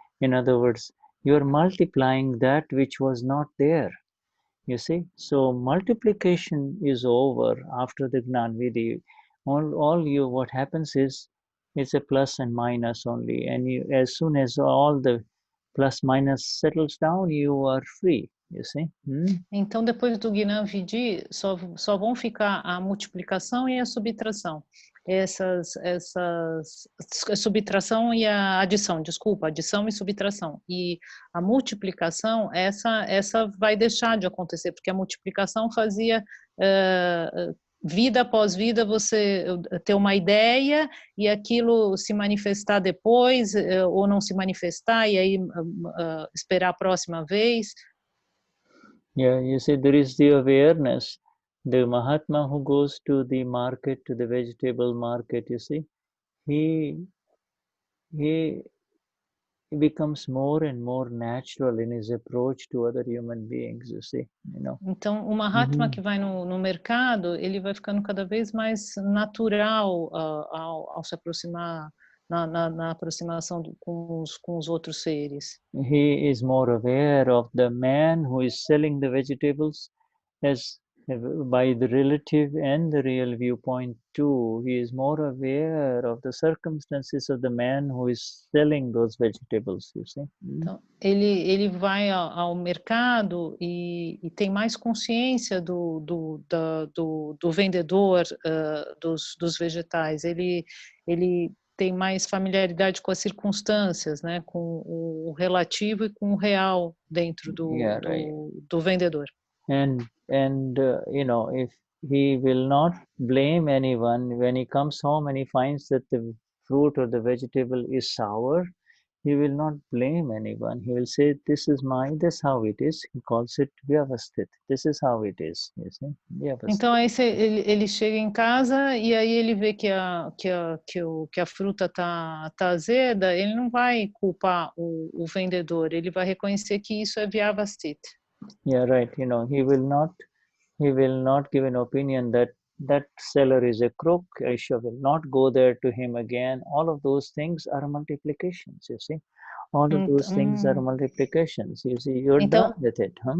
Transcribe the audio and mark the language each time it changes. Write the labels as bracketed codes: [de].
[en] In other words, you are multiplying that which was not there, you see. So multiplication is over after the Gnan Vidhi. What happens is, it's a plus and minus only, and as soon as all the plus minus settles down, you are free, you see. [pt] Então, depois do Gnan Vidhi, só vão ficar a multiplicação e a subtração. A subtração e a adição, desculpa, adição e subtração. E a multiplicação, essa vai deixar de acontecer, porque a multiplicação fazia vida após vida você ter uma ideia e aquilo se manifestar depois, ou não se manifestar, e aí esperar a próxima vez. [en] Yeah, you see, there is the awareness. The Mahatma who goes to the market, to the vegetable market, you see, he becomes more and more natural in his approach to other human beings, you see, you know. [pt] Então, o Mahatma que vai no mercado, ele vai ficando cada vez mais natural ao se aproximar, na aproximação com os outros seres. [en] He is more aware of the man who is selling the vegetables as by the relative and the real viewpoint too. He is more aware of the circumstances of the man who is selling those vegetables, you see. [pt] Então, ele vai ao mercado e tem mais consciência do vendedor dos vegetais. Ele tem mais familiaridade com as circunstâncias, né, com o relativo e com o real dentro do vendedor. [en] And you know, if he will not blame anyone when he comes home and he finds that the fruit or the vegetable is sour, he will not blame anyone. He will say, this is this how it is. He calls it vyavasthit. This is how it is, you see. [pt] Então aí ele chega em casa e aí ele vê que a fruta tá azeda, ele não vai culpar o vendedor, ele vai reconhecer que isso é vyavasthit. [en] Yeah, right. You know, he will not give an opinion that seller is a crook. I will not go there to him again. All of those things are multiplications, you see. All of those things are multiplications. You see, you're done with it.